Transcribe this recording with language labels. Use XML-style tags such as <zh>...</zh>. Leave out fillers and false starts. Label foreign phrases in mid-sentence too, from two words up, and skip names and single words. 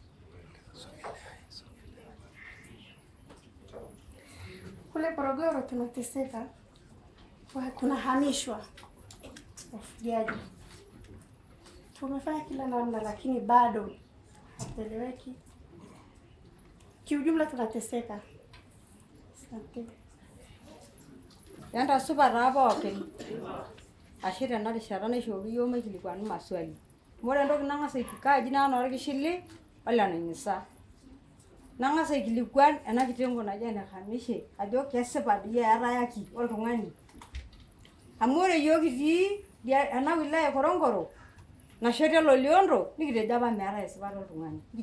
<sw>Kule Morogoro tunateseka, tunahamishwa wafugaji. Tumefanya kila namna lakini bado hatueleweki. Kiujumla tunateseka. Asante.</sw> <mas>Yanda supa pookin. Ashe tenarishata naishooki yiok maikilikuanu maswali. Ore entoki nang'as aikaaji nanu orkishili ole nainisa. Nang'as aikilikuan ena kitengo naji enekamishe ajo kesipa dii eetayaki oltung'ani. Amu ore yiok kitii ena wilaya e Korongoro nashote Loliondo nikitejo apa meetai esipata oltung'ani.</mas>